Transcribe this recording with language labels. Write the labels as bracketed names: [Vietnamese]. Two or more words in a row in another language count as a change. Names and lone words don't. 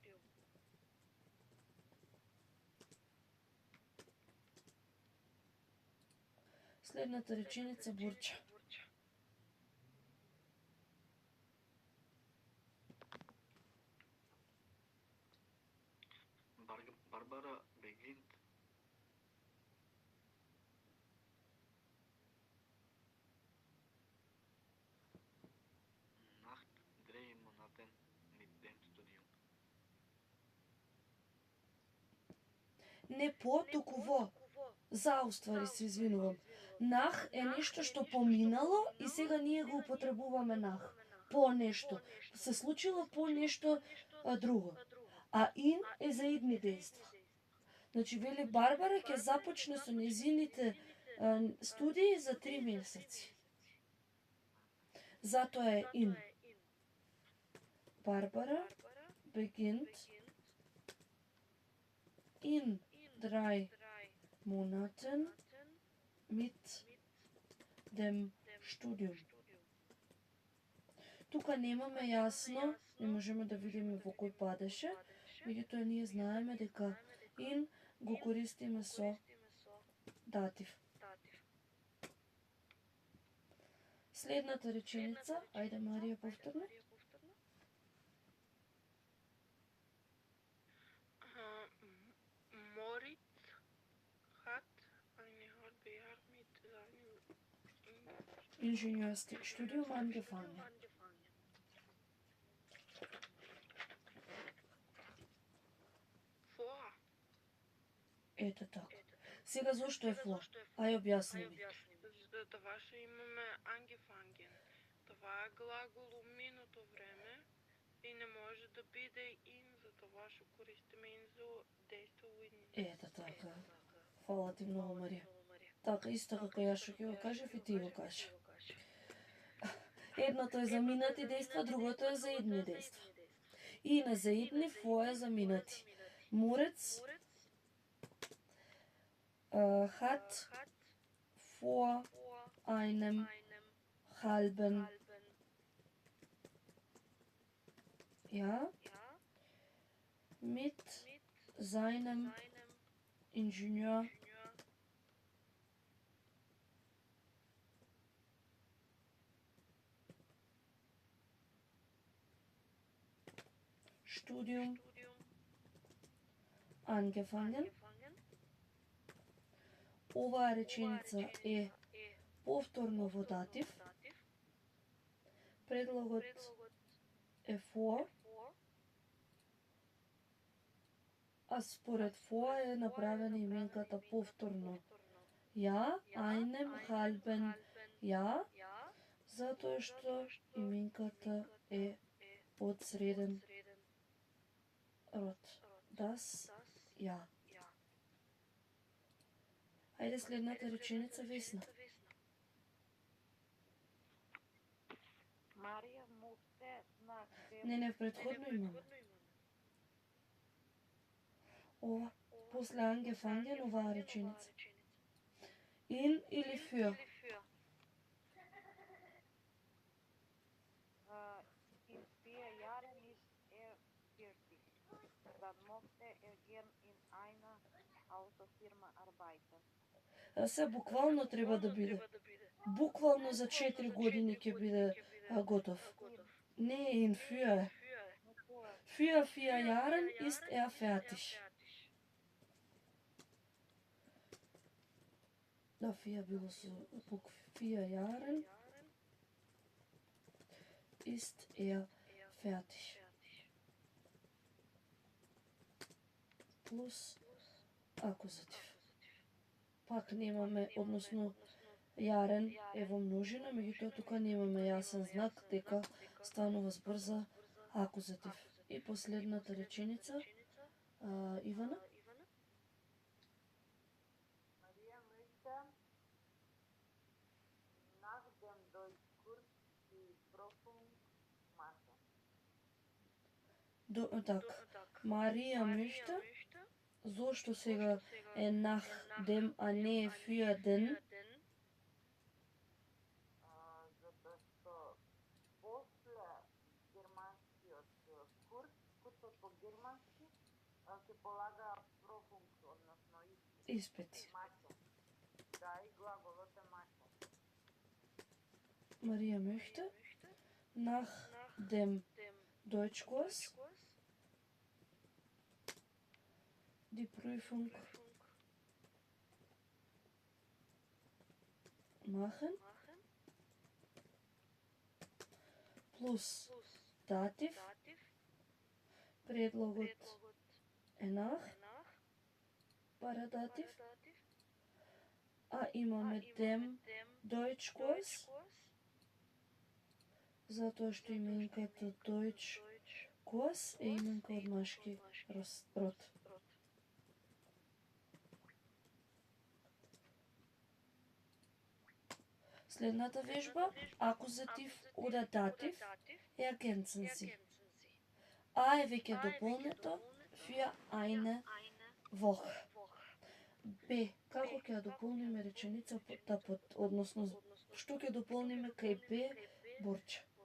[Macedonian] Следната реченица Бурча. [German] Барбара beginnt nach 3 Monaten mit dem Studium. [Macedonian] Не по, туку во. Зауствари се извинувам. Nach е нешто што поминало и сега ние го употребуваме nach. По нешто. Се случило по нешто друго. А in е за идни дејства. Значи, вели Барбара ќе започне со незините студии за 3 месеци. Затоа е [German] in. Барбара beginnt in 3 Monaten mit dem Studium. [Macedonian] Тука немаме јасно, не можеме да видиме во кој падеше, меѓутоа ние знаеме дека in го користиме со датив. Следната реченица, ајде Марија повторно. [German] Moritz hat eine halbe Jahr mit seinem Ingenieurstudium angefangen. Vor. [Macedonian] Ето така. Сега зошто е vor? Ај објасни ми. За това ще имаме angefangen. Това е глагол у минуто време и не може да биде in, за това ще користиме in за действо у иднина. Ето така. Фала ти многу, Марија. Така, исто како јас што ќе го кажев и ти го кажи. Едното е за минати дејства, другото е за идни дејства. И на за идни vor е за минати. [German] Moritz hat vor einem halben Jahr mit seinem Ingenieur Studium angefangen. [Macedonian] Оваа реченица е повторно во датив. Предлогот е for, а според for е направена именката повторно. [German] Ја, einem halben Jahr, [Macedonian] затоа што именката е од среден род. [German] Das, ja. [Macedonian] Ајде следната реченица, Весна. [German] Марија musste nach dem [Macedonian] Не, предходно имаме. Ова, после angefangen, оваа реченица. [German] In или für? in 4 Jahren ist 40. Dann musste gern in einer Autofirma arbeiten. [Macedonian] Се буквално треба да биде. Буквално за 4 години ќе биде готов. [German] Не in für. Für 4 Jahren ist fertig. Да, für [Macedonian] било со бук [German] 4 Jahren ist fertig. [Macedonian] Плюс акузатив. Пак немаме, односно јарен е во множина, меѓутоа тука немаме јасен знак дека станува збор за акузатив. И последната реченица, Ивана. [German] Maria möchte nach dem Deutschkurs die Prüfung machen. [Macedonian] Так, Марија möchte, зошто сега е [German] nach dem, [Macedonian] а не е [German] für den? [Macedonian] Затоа што после германскиот курс, курсот по германски, ќе полага профунк, односно Испит. маше. Да, и глаголот е маше. [German] Марија möchte nach dem Deutschkurs die Prüfung [Macedonian] machen плюс датив, предлогот е nach, парадатив, а имаме [German] dem Deutschkurs, [Macedonian] затоа што именката Deutschkurs е именка од машки род. Следната вежба, акузатив ода датив, [German] ergänzen sie. [Macedonian] А е веќе дополнето [German] für eine Woche. [Macedonian] Б, како ќе ја дополниме реченицата односно што ќе дополниме кај Б борче?